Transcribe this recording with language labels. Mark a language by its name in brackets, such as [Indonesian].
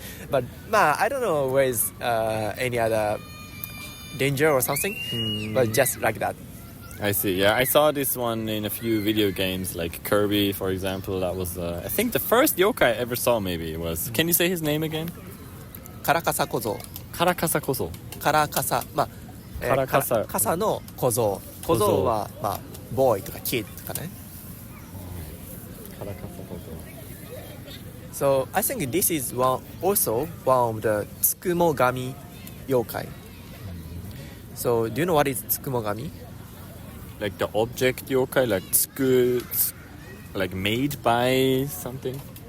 [English] But I don't know where is any other danger or something, but just like that. I see, yeah. I saw this one in a few video games, like Kirby, for example. That was, I think, the first yokai I ever saw, maybe, was... Can you say his name again? [Japanese] カラカサ小僧。カラカサ小僧。カラカサ、カラカサの小僧。小僧はボーイとかキッドとかね。カラカサ小僧。 [English] So I think this is also one of the Tsukumogami yokai. So do you know what is Tsukumogami? Like the object yokai, like like made by something?